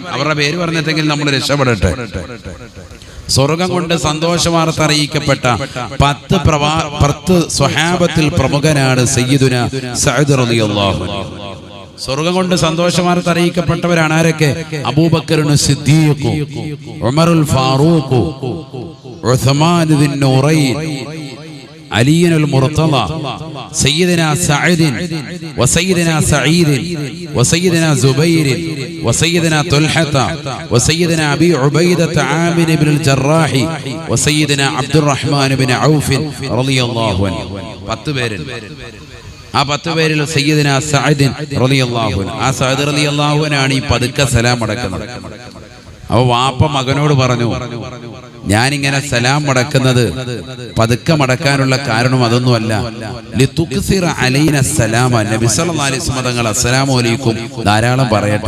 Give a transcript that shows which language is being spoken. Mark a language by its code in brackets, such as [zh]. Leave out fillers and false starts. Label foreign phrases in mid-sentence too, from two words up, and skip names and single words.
[ml] അവരുടെ പേര് പറഞ്ഞിട്ടെങ്കിൽ നമ്മൾ രക്ഷപ്പെടട്ടെ. സ്വർഗം കൊണ്ട് സന്തോഷ വാർത്ത അറിയിക്കപ്പെട്ട 10 സ്വഹാബത്തിൽ പ്രമുഖനാണ് [ar] سيدنا سعد رضي الله عنه. [ml] സ്വർഗം കൊണ്ട് സന്തോഷ വാർത്ത അറിയിക്കപ്പെട്ടവരാണ് ആരൊക്കെ? അബൂബക്കർ സിദ്ദീഖ്, ഉമറുൽ ഫാറൂഖ്, ഉസ്മാൻ ബിൻ നൂറൈൻ, [ar] علي المرتضى، سيدنا سعد وسيدنا سعيد وسيدنا زبير وسيدنا طلحة وسيدنا أبي عبيدة عامر بن الجراح وسيدنا عبد الرحمن بن عوف رضي الله عنه. [ml] 10 പേര്. ആ 10 പേരിൽ [ar] سيدنا سعد رضي الله عنه, [ml] ആ [ar] سعد رضي الله عنه [ml] ഈ പതുക്കെ സലാം അടക്കുന്നത്. അപ്പോൾ വാപ്പ മകനോട് പറഞ്ഞു, ഞാനിങ്ങനെ സലാം മടക്കുന്നത് പതുക്കെ മടക്കാനുള്ള കാരണം അതൊന്നുമല്ല, [ar] لتكثر علينا السلام, [ml] നബി [ar] صلى الله عليه وسلم [ml] തങ്ങൾ [ar] السلام عليكم [ml] ധാരാളം പറയട്ടെ.